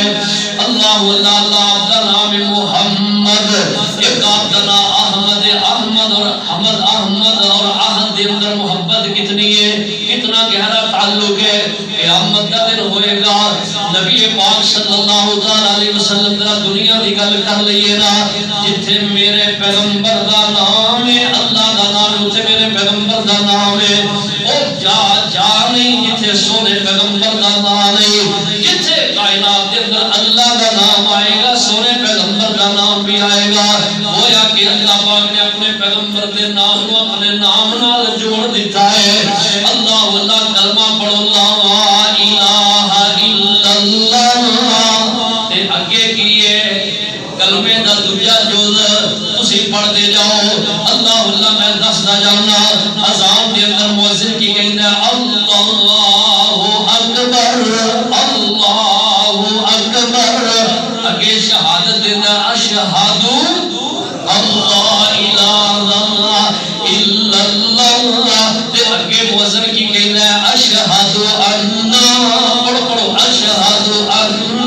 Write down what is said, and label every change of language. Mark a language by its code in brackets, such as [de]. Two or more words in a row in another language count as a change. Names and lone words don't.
[ur] اللہ آپ کا نام محمد ایک آپ کا نام احمد اور احمد اور احد دے اندر محبت کتنی ہے کتنا گہرا تعلق ہے. [pa] قیامت کا دن ہوئے گا نبی پاک صلی اللہ علیہ وسلم دنیا کی گل کر لئیے نا جتھے میرے پیغمبر دا نام ہے اللہ دا نام ہے اتھے میرے پیغمبر دا نام ہے اور جا نہیں جتھے سونے پیغمبر دا نام نہیں جتھے کائنات کے اندر اللہ دا نام آئے گا سونے پیغمبر دا نام بھی آئے گا. گویا کہ اللہ پاک نے اپنے پیغمبر دے نام کو اپنے نام نال جوڑ دیتا ہے. اللہ کلمہ پڑھو [ar] لا الہ الا اللہ [pa] تے اگے کیے کلمے دا دوجا جز تسی پڑھ دے جاؤ اللہ میں دسدا جانا اذان دے اندر مؤذن کی کہندا اللہ اکبر اگے شہادت دینا [ar] اشہد اللہ الہ الا اللہ [pa] تے اگے مؤذن کی کہندا [ar] اشہد ان [pa] پڑھو [ar] اشہد ان